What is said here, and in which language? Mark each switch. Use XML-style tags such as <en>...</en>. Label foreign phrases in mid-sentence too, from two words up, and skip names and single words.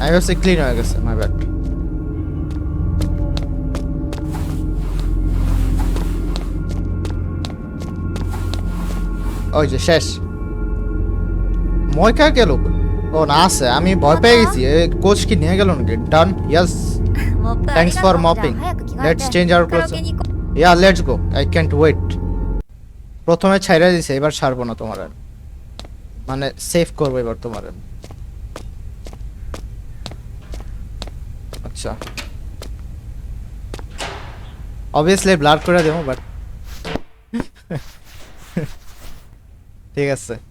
<bn>আমি ভাবছি ক্লিন হয়ে গেছে,</bn> <en>my bad.</en> <bn>ওই যে শেষ। ময়কা গেল? ও না, আছে। আমি ভয় পেয়ে গেছি, কোচ কি নিয়ে গেল নাকি?</bn> <en>done, yes,</en> <ja>モップあり</ja> <en>থ্যাঙ্কস</en> <ja>が</ja> <en>ফর</en> <ja>とう。じゃあ</ja> <en>মপিং।</en> <ja>早く着替え</ja> <en>লেটস</en> <ja>て</ja> <en>change our</en> <ja>カラオ</ja> <en>ক্লোথস।</en> <ja>ケに行こ</ja> <en>ya, let's go, I can't wait.</en> <bn>প্রথমে ছাইরা দিছে, এবার ছাড়বো না তোমার আর। মানে সেভ করবো এবার তোমার। আচ্ছা,</bn> <en>obviously blur</en> <bn>করে দেবো, বাট ঠিক আছে।</bn>